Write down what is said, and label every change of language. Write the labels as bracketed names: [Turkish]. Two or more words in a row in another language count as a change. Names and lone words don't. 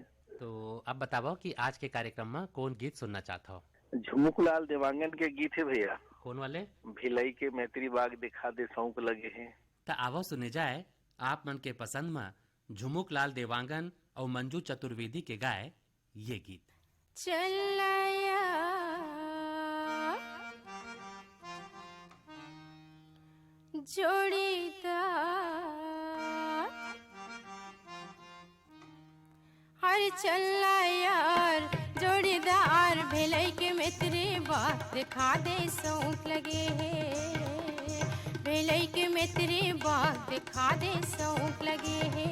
[Chhattisgarhi] तो अब बताओ कि आज के कार्यक्रम में कौन गीत सुनना चाहता हो? झुमुकलाल देवांगन के गीत है भैया। कौन वाले? भिलाई के मैत्री बाग दिखा दे सौंक लगे हैं। तो आवो सुने जाए आप मन के पसंद में झुमुक लाल देवांगन और मंजू चतुर्वेदी के गाए ये गीत। चलया जोड़ीदार, हर चला यार जोड़ीदार, भिलाई के मित्री बात दिखा दे सौंक लगे है, भिलाई के मित्री बात दिखा दे सौंक लगे है।